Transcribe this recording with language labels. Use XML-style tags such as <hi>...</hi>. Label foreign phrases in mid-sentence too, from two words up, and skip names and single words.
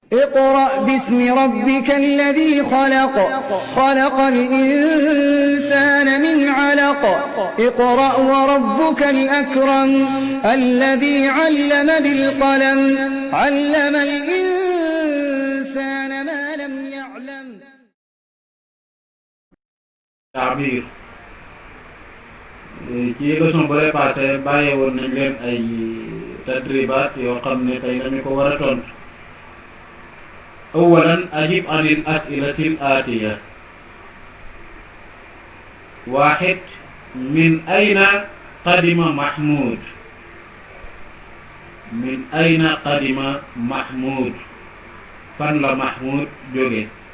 <ar>اقرأ باسم ربك الذي خلق خلق الإنسان من علق اقرأ وربك الأكرم الذي علم بالقلم علم الإنسان ما لم يعلم.</ar> <wo>تعبير ci leçon bu lay passé bàyyi woon nañ leen ay tadribaat yoo xam ne tey dañu ko war a tontu.</wo> <ar>أولا أجب عن الأسئلة الآتية. 1. من أين قدم محمود؟ من أين قدم محمود؟</ar> <wo>fan la Mahmoud jóge؟</wo>